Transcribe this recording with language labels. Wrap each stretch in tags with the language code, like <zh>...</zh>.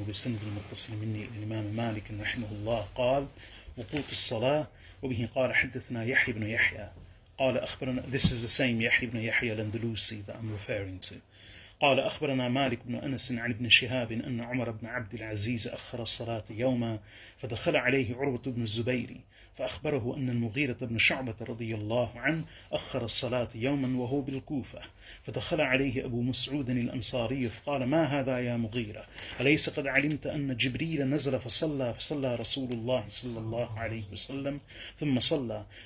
<ar>وبالسند المتصل مني إلى الإمام مالك رحمه الله قال: وقوت الصلاة. وبه قال حدثنا يحيى بن يحيى قال أخبرنا.</ar> <en>This is the same Yahya ibn Yahya al-Andalusi that I'm referring to.</en> <ar>قال أخبرنا مالك بن أنس عن ابن شهاب أن عمر بن عبد العزيز أخر الصلاة يوما فدخل عليه عروة بن الزبير فأخبره أن المغيرة بن شعبة رضي الله عنه أخر الصلاة يوما وهو بالكوفة، فدخل عليه أبو مسعود الأنصاري فقال: ما هذا يا مغيرة؟ أليس قد علمت أن جبريل نزل فصلى رسول الله صلى الله عليه وسلم ثم صلى</ar>